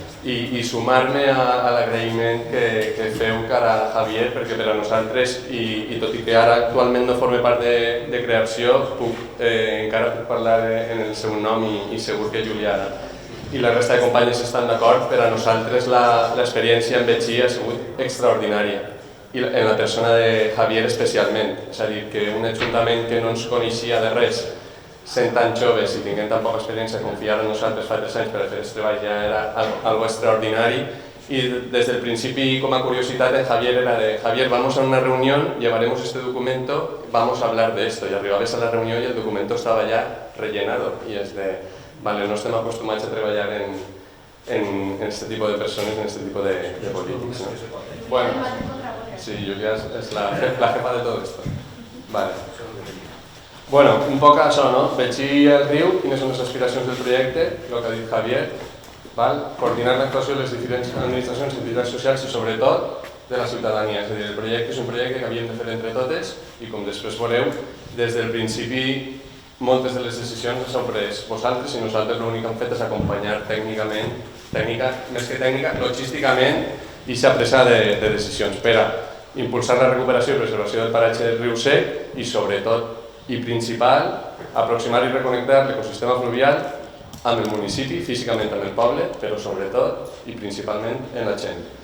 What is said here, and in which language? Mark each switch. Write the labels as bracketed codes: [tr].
[ca] i sumar-me a l'agraïment que feu cara a Javier, perquè per a nosaltres, i tot i que ara actualment no forme part de creació, encara puc parlar en el seu nom i segur que Julià i la resta de companyes estan d'acord, per a nosaltres l'experiència amb Betxí ha sigut extraordinària. I en la persona de Javier especialment, és a dir, que un ajuntament que no ens coneixia de res sent tan joves i tinguent tan poca experiència, confiar en nosaltres fa 3 anys per a fer aquest treball ja era algo extraordinari. [es] Y desde el principio, como curiosidad, de Javier era de Javier, vamos a una reunión, llevaremos este documento, vamos a hablar de esto. Y arribabes a la reunión y el documento estaba ya rellenado. Y es de, vale, [ca] no estem acostumats a treballar [es] en este tipo de personas, en este tipo de políticos, ¿no? Bueno, sí, Julia es la jefa de todo esto. [ca] Vale. Bueno, un poc això, no? Veig el riu, quines són les aspiracions del projecte, el que ha dit Javier, val? Coordinar l'actuació de les diferents administracions i entitats socials i sobretot de la ciutadania. És a dir, el projecte és un projecte que havíem de fer entre totes i com després veureu, des del principi moltes de les decisions les heu pres vosaltres i nosaltres l'únic que hem fet és acompanyar tècnicament, més que tècnica, logísticament i s'ha presa de decisions per a impulsar la recuperació i preservació del paratge del riu Sec i sobretot i principal, aproximar i reconnectar l'ecosistema fluvial amb el municipi, físicament amb el poble, però sobretot i principalment en la gent.